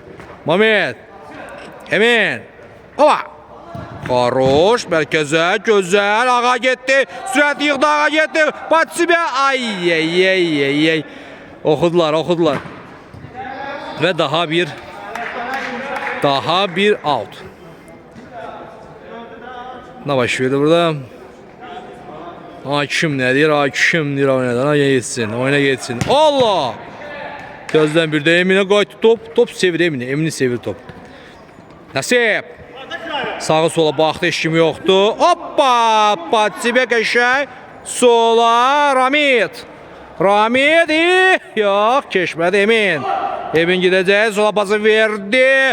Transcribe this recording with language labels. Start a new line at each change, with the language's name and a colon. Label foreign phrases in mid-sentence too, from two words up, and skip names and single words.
Azerbaijani: Mehmet. Emin. Oba. Хорош. Mərkəzə. Gözəl. Ağa getdi. Sürət yığdı. Ağa getdi. Batsibə. Ay. Oxudular. Və daha bir out. Ne baş verdi burada?
Turkish: Hakim ne diyor? Oyuna geçsin. Allah!
Azerbaijani: Gözden bir de Emin'e qayıtdı top sevir Emin'i. Emin'i sevir top. Nasip. Sağa sola baxdı, heç kim yoxdur. Hoppa! Patsibə qəşəng. Sola Ramit. Yox, keçmədi Emin. Emin gidəcək, sola pası verdi.